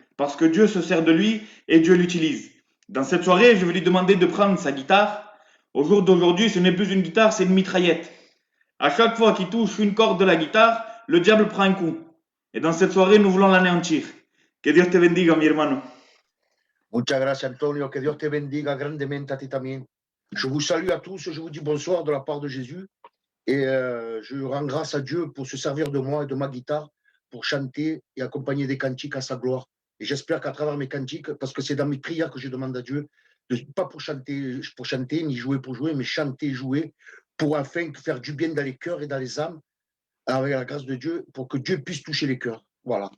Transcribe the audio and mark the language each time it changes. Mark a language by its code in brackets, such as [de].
[fr] Parce que Dieu se sert de lui et Dieu l'utilise. Dans cette soirée, je vais lui demander de prendre sa guitare. Au jour d'aujourd'hui, ce n'est plus une guitare, c'est une mitraillette. À chaque fois qu'il touche une corde de la guitare, le diable prend un coup. Et dans cette soirée, nous voulons l'anéantir. [es] Que Dios te bendiga, mi hermano. Muchas gracias, Antonio. Que Dios te bendiga grandemente a ti también. [fr] Je vous salue à tous. Je vous dis bonsoir de la part de Jésus. Et je rends grâce à Dieu pour se servir de moi et de ma guitare pour chanter et accompagner des cantiques à sa gloire. Et j'espère qu'à travers mes cantiques, parce que c'est dans mes prières que je demande à Dieu, pas pour chanter, ni jouer pour jouer, mais chanter, jouer, pour afin faire du bien dans les cœurs et dans les âmes, avec la grâce de Dieu, pour que Dieu puisse toucher les cœurs. Voilà.